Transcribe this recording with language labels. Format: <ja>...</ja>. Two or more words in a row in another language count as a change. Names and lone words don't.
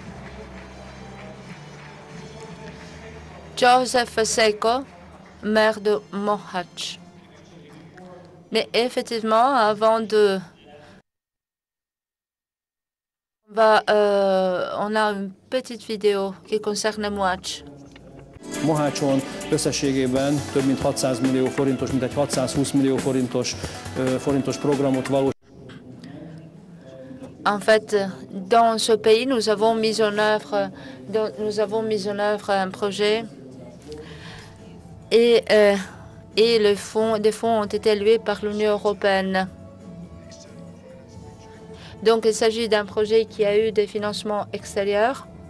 <fr>Joseph Seko, maire de Mohacs. Mais effectivement, avant de... on a une petite vidéo qui concerne Mohacs.</fr> <hu>Mohácson összességében több mint 600 millió forintos, mintegy 620 millió forintos programot valósított.</hu> <fr>En fait, dans ce pays, nous avons mis en œuvre un projet et des fonds ont été alloués par l'Union européenne. Donc, il s'agit d'un projet qui a eu des financements extérieurs.</fr>